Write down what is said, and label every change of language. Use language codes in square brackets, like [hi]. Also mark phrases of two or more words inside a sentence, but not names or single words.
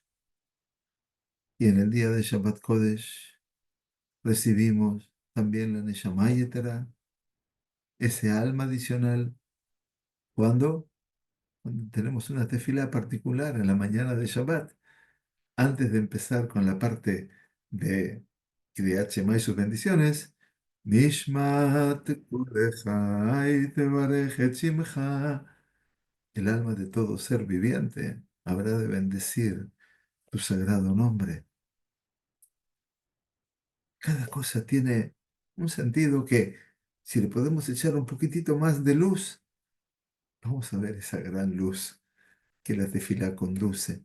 [es] Y en el día de Shabbat Kodesh recibimos también la [he] נשמה יתרה, [es] ese alma adicional, cuando, cuando tenemos una tefila particular en la mañana de Shabbat, antes de empezar con la parte de [he] קריאת שמע [es] y sus bendiciones. [he] נשמת כל חי תברך את שמך. [es] El alma de todo ser viviente habrá de bendecir tu sagrado nombre. Cada cosa tiene un sentido que, si le podemos echar un poquitito más de luz, vamos a ver esa gran luz que la tefilá conduce.